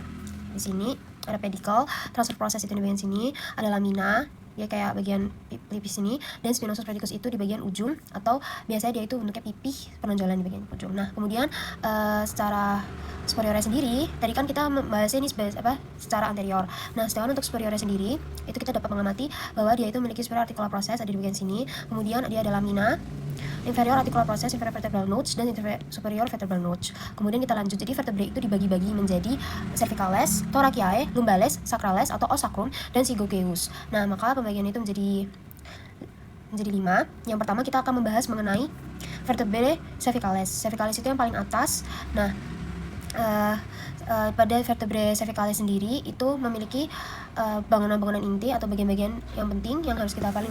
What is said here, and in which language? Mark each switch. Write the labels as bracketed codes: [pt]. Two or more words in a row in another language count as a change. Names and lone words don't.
[id] Di sini ada pedicle, [en] transverse process [id] itu di bagian sini, ada lamina, dia kayak bagian pelipis ini, dan spinosus predicus itu di bagian ujung, atau biasanya dia itu bentuknya pipih penonjolan di bagian ujung. Nah, kemudian secara superiornya sendiri, tadi kan kita membahasnya ini secara anterior. Nah, sedangkan untuk superiornya sendiri, itu kita dapat mengamati bahwa dia itu memiliki [en] superior articular process, [id] ada di bagian sini. Kemudian dia ada lamina, [en] inferior articular process, inferior vertebral notch, [id] dan [en] superior vertebral notch. [id] Kemudian kita lanjut, jadi vertebrae itu dibagi-bagi menjadi cervicales, thoraciae, lumbales, sacrales atau [la] os sacrum, [id] dan zygougeus. Nah, maka pembagian itu menjadi 5. Yang pertama kita akan membahas mengenai [la] vertebrae cervicales. [id] Cervicales itu yang paling atas. Nah, pada [la] vertebrae cervicales [id] sendiri itu memiliki bangunan-bangunan inti atau bagian-bagian yang penting yang harus kita hafalin.